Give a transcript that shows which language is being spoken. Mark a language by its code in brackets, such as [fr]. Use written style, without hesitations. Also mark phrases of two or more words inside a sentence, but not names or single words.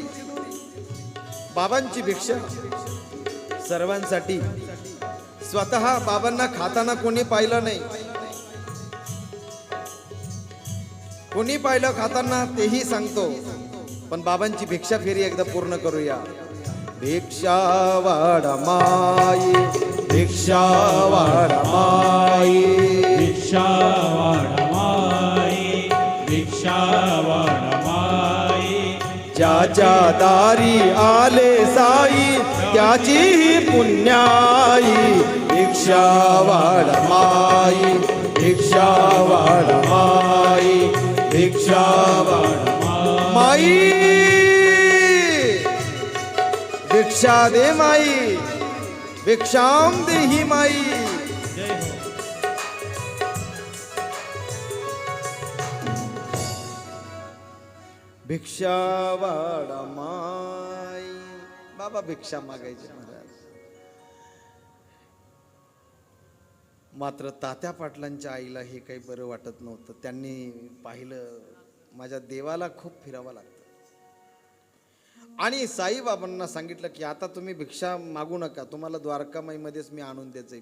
[mr] बाबांची भिक्षा सर्वांसाठी. स्वतः बाबांना खाताना कोणी पाहिलं नाही, कोणी पाहिलं खाताना तेही सांगतो. पण बाबांची भिक्षा फेरी एकदा पूर्ण करूया. भिक्षा वाढा माई, भिक्षा वाढा माई, भिक्षा वाढा माई, भिक्षा वाढा माई. ज्याच्या दारी आले साई त्याची पुण्याई. भिक्षा वाढा माई, भिक्षा वाढा माई, भिक्षा वाढा माई. भिक्षा दे माई, [sa] भिक्षाम देही [mr] माई. भिक्षा वाढा माई. बाबा भिक्षा मागायचे महाराज. मात्र तात्या पाटलांच्या आईला हे काही बरं वाटत नव्हतं. त्यांनी पाहिलं माझ्या देवाला खूप फिरावं लागतं आणि साईबाबांना सांगितलं की आता तुम्ही भिक्षा मागू नका, तुम्हाला द्वारकामाईमध्येच मी आणून द्यायचंय.